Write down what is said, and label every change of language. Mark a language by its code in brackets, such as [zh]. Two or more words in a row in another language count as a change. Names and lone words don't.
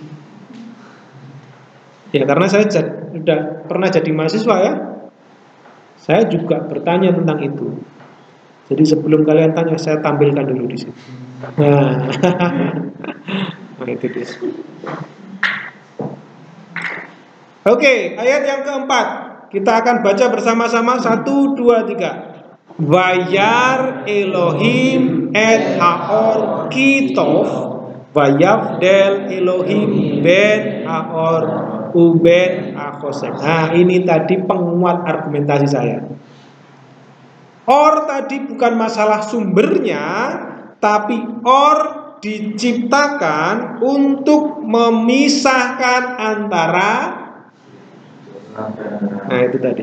[id] Ya karena saya sudah pernah jadi mahasiswa ya, saya juga bertanya tentang itu. Jadi sebelum kalian tanya, saya tampilkan dulu di sini. Nah itu dia. Oke, ayat yang keempat kita akan baca bersama-sama 1, 2, 3. [he] וירא אלהים את האור כי טוב ויבדל אלהים בין האור ובין החשך. [id] Nah ini tadi penguat argumentasi saya. Or tadi bukan masalah sumbernya, tapi or diciptakan untuk memisahkan antara. Nah itu tadi.